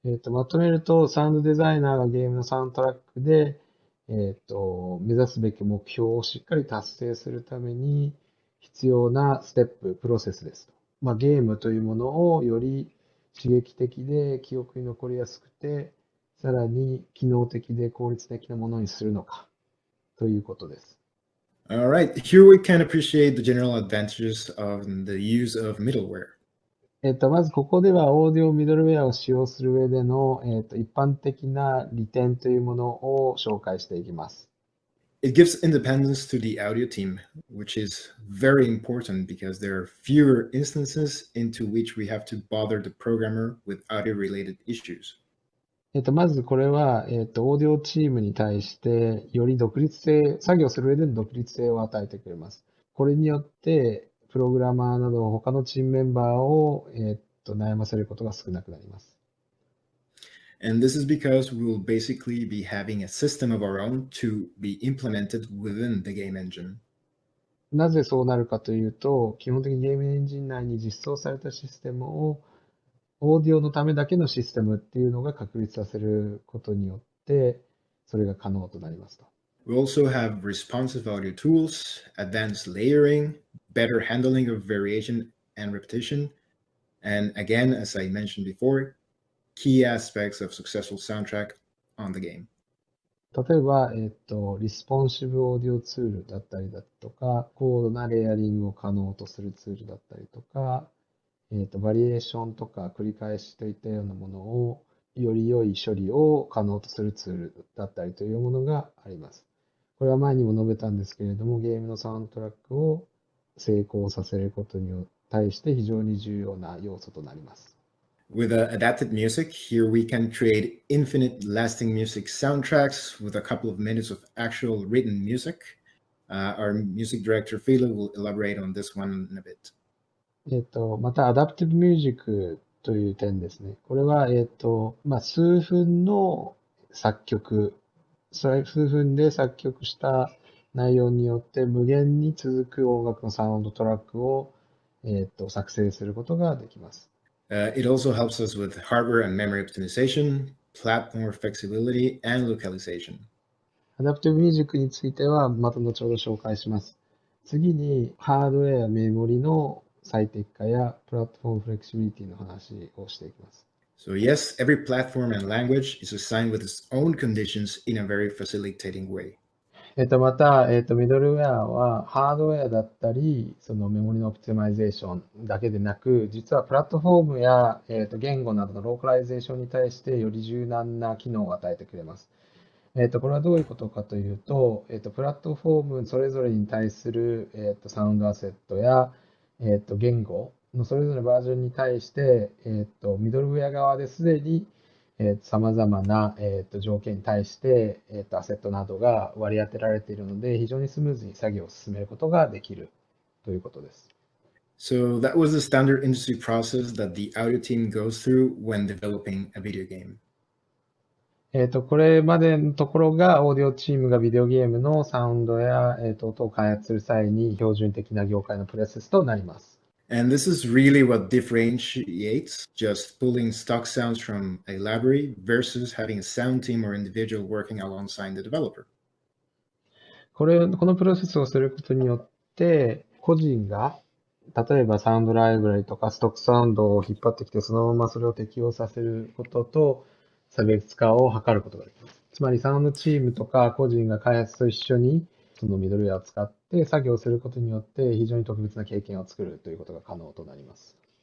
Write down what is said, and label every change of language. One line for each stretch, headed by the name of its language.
Japanese: まとめると、サウンドデザイナーがゲームのサウンドトラックで、目指すべき目標をしっかり達成するために必要なステップ、プロセスですと。ゲームというものをより刺激的で記憶に残りやすくて、さらに機能的で効率的なものにするのかということです。
English: All right, here we can appreciate the general advantages of the use of middleware.
Japanese: まずここではオーディオミドルウェアを使用する上での、一般的な利点というものを紹介していきます。
English: It gives independence to the audio team, which is very important because there are fewer instances into which we have to bother the programmer with audio-related issues.
Japanese: まずこれは、オーディオチームに対してより独立性、作業する上での独立性を与えてくれます。これによって、プログラマーなど他のチームメンバーを、悩ませることが少なくなります。
English: And this is because we will basically be having a system of our own to be implemented within the game engine.
Japanese: なぜそうなるかというと、基本的にゲームエンジン内に実装されたシステムをオーディオのためだけのシステムっていうのが確立させることによって、それが可能となりますと。
English: We also have responsive audio tools, advanced layering, better handling of variation and repetition, and again, as I mentioned before, key aspects of successful soundtrack on the game.
Japanese: 例えば、リスポンシブオーディオツールだったりだとか、高度なレイヤリングを可能とするツールだったりとか、バリエーションとか繰り返しといったようなものを、より良い処理を可能とするツールだったりというものがあります。これは前にも述べたんですけれども、ゲームのサウンドトラックを成功させることに対して非常に重要な要素となります。
English: With adapted music, here we can create infinite lasting music soundtracks with a couple of minutes of actual written music. Our music director, Philo, will elaborate on this one in a bit.
Japanese: また、アダプティブミュージックという点ですね。これは、数分の作曲、数分で作曲した内容によって無限に続く音楽のサウンドトラックを、作成することができます。
English: It also helps us with hardware and memory optimization, platform flexibility, and localization.
Japanese: アダプティブミュージックについてはまた後ほど紹介します。次に、ハードウェア、メモリの最適化やプラットフォームフレキシビリティの話をしていきます。
English: So yes, every platform and language is assigned with its own conditions in a very facilitating way.
Japanese: また、ミドルウェアはハードウェアだったり、そのメモリのオプティマイゼーションだけでなく、実はプラットフォームや、言語などのローカライゼーションに対してより柔軟な機能を与えてくれます。これはどういうことかというと、プラットフォームそれぞれに対する、サウンドアセットや、言語のそれぞれバージョンに対して、ミドルウェア側ですでに様々な、条件に対して、アセットなどが割り当てられているので、非常にスムーズに作業を進めることができるということです。
English: So that was the standard industry process that the audio team goes through when developing a video game.
Japanese: これまでのところが、オーディオチームがビデオゲームのサウンドや、音を開発する際に標準的な業界のプロセスとなります。
English: And this is really what differentiates just pulling stock sounds from a library versus having a sound team or individual working alongside the developer.
Japanese: このプロセスをすることによって、個人が、例えばサウンドライブラリとかストックサウンドを引っ張ってきて、そのままそれを適用させることと、差別化を図ることができます。つまりサウンドチームとか個人が開発と一緒に、そのミドルウェアを使って作業することによって非常に特別な経験を作るということが可能となります。